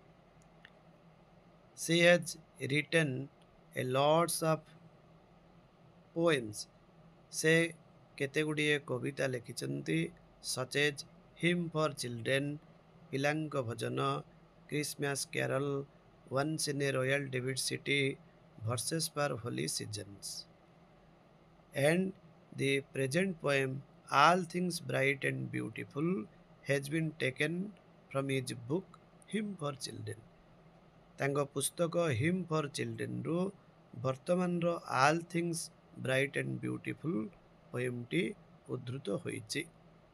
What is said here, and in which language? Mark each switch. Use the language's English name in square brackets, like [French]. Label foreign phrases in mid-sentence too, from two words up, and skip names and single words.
[English] She has written a lots of poems. [Odia] ସେ କେତେଗୁଡ଼ିଏ କବିତା ଲେଖିଛନ୍ତି [English] such as [Odia] ହିମ୍ ଫର୍ ଚିଲଡ୍ରେନ୍, ପିଲାଙ୍କ ଭଜନ, କ୍ରିସମାସ୍ କ୍ୟାରଲ୍, ୱାନ୍ସ ଇନ୍ ଏ ରୟାଲ ଡେଭିଡ୍ ସିଟି, ଭର୍ସେସ୍ ଫର୍ ହୋଲି ସିଜନ୍ସ। [English] And the present poem, All Things Bright and Beautiful, has been taken from his book Hymn for Children. [Odia] ତାଙ୍କ ପୁସ୍ତକ ହିମ୍ ଫର୍ ଚିଲଡ୍ରେନ୍ରୁ ବର୍ତ୍ତମାନର All Things Bright and Beautiful ପୋଏମ୍ଟି ଉଦ୍ଧୃତ ହୋଇଛି।